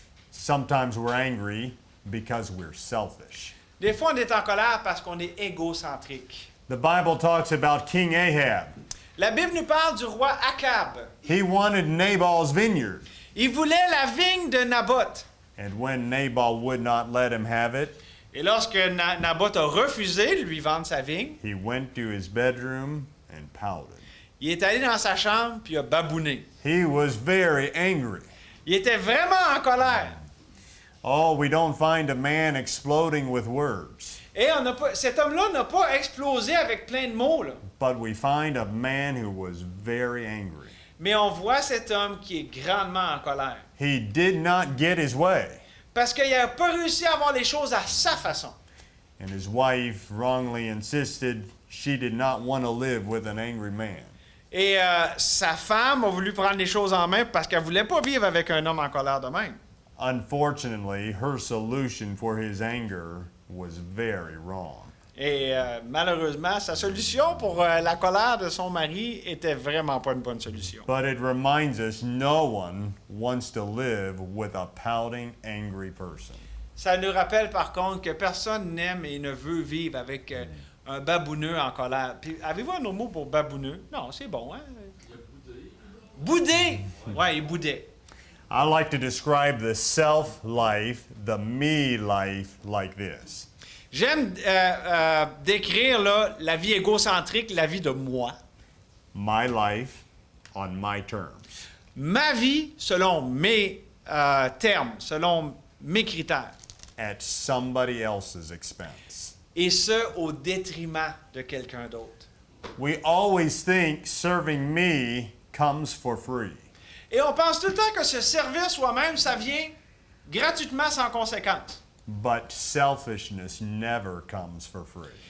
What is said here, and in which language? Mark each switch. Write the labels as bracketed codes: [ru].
[en] Sometimes we're angry because we're selfish. [fr] Des fois, on est en colère parce qu'on est égocentrique. [en] The Bible talks about King Ahab. [fr] La Bible nous parle du roi Akab. [en] He wanted Nabal's vineyard. [fr] Il voulait la vigne de Naboth. [en] And when Nabal would not let him have it, [fr] Et lorsque Naboth a refusé de lui vendre sa vigne, [en] he went to his bedroom and pouted. [fr] il est allé dans sa chambre puis il a babouné. [en] He was very angry. [fr] Il était vraiment en colère. [en] Oh, we don't find a man exploding with words, [fr] Et cet homme-là n'a pas explosé avec plein de mots, là. [en] but we find a man who was very angry. [fr] Mais on voit cet homme qui est grandement en colère. [en] He did not get his way, [fr] Parce qu'il n'a pas réussi à avoir les choses à sa façon. [en] and his wife wrongly insisted she did not want to live with an angry man. [fr] Et sa femme a voulu prendre les choses en main parce qu'elle ne voulait pas vivre avec un homme en colère de même. [en] Unfortunately, her solution for his anger was very wrong. [fr] Et malheureusement, sa solution pour la colère de son mari était vraiment pas une bonne solution. [en] But it reminds us no one wants to live with a pouting, angry person. [fr] Ça nous rappelle par contre que personne n'aime et ne veut vivre avec un babouneux en colère. Puis, avez-vous un autre mot pour babouneux? Non, c'est bon, hein? Boudé! Ouais, il boudait. [en] I like to describe the self-life, the me life, like this. [fr] J'aime décrire là, la vie égocentrique, la vie de moi. [en] My life on my terms. [fr] Ma vie selon mes termes, selon mes critères. [en] At somebody else's expense. [fr] Et ce, au détriment de quelqu'un d'autre. [en] We always think serving me comes for free. [fr] Et on pense tout le temps que se servir soi-même, ça vient gratuitement sans conséquence. [en] But selfishness never comes for free.